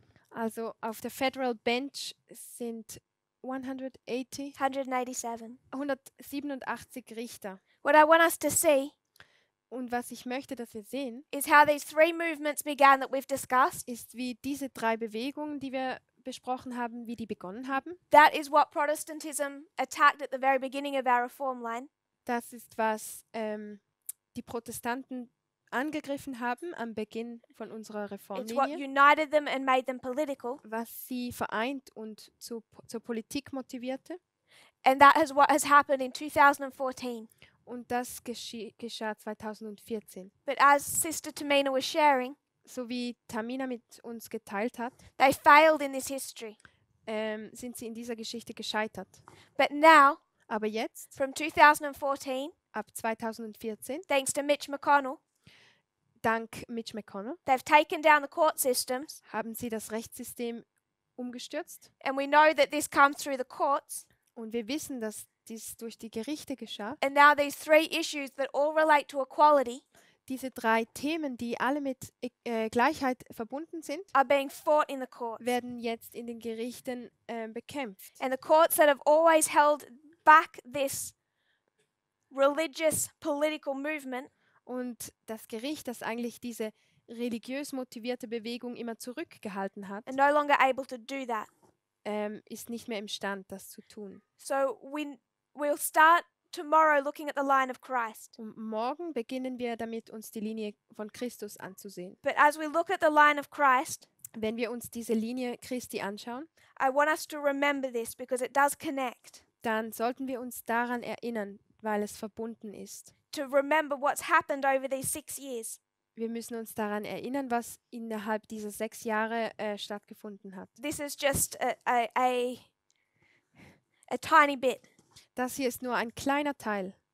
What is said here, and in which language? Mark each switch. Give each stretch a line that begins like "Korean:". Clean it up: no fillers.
German: Also auf der Federal Bench sind 187 Richter.
English: What I want us to see
German: Und was ich möchte, dass wir sehen,
English: is how these 3 movements began that we've discussed.
German: ist, wie diese 3 Bewegungen, die wir besprochen haben, wie die begonnen haben.
English: That is what Protestantism attacked at the very beginning of our reform line.
German: Das ist, was die Protestanten angegriffen haben am Beginn von unserer
English: It's what
German: Reformlinie,
English: united them and made them political.
German: was sie vereint und zur Politik motivierte.
English: And that is what has happened in 2014.
German: Und das geschah 2014.
English: But as Sister Tamina was sharing,
German: So wie Tamina mit uns geteilt hat,
English: they failed in this history.
German: sind sie in dieser Geschichte gescheitert.
English: But now,
German: Aber jetzt,
English: from 2014,
German: ab 2014,
English: thanks to Mitch McConnell,
German: dank Mitch McConnell,
English: they've taken down the court systems.
German: haben sie das Rechtssystem umgestürzt.
English: And we know that this comes through the courts.
German: Und wir wissen, dass dies durch die Gerichte geschah.
English: And now these 3 issues that all relate to equality
German: Diese 3 Themen, die alle mit Gleichheit verbunden sind,
English: are being fought in the courts.
German: werden jetzt in den Gerichten bekämpft.
English: And the courts that have always held back this religious political movement
German: Und das Gericht, das eigentlich diese religiös motivierte Bewegung immer zurückgehalten hat,
English: are no longer able to do that.
German: ist nicht mehr imstand, das zu tun.
English: So we'll start tomorrow looking at the line of Christ.
German: Und morgen beginnen wir damit, uns die Linie von Christus anzusehen.
English: But as we look at the line of Christ,
German: Wenn wir uns diese Linie Christi anschauen,
English: I want us to remember this because it does connect.
German: dann sollten wir uns daran erinnern, weil es verbunden ist.
English: To remember what's happened over these 6 years.
German: Wir müssen uns daran erinnern, was innerhalb dieser 6 Jahre stattgefunden hat.
English: This is just a tiny bit,
German: Das hier ist nur ein kleiner Teil.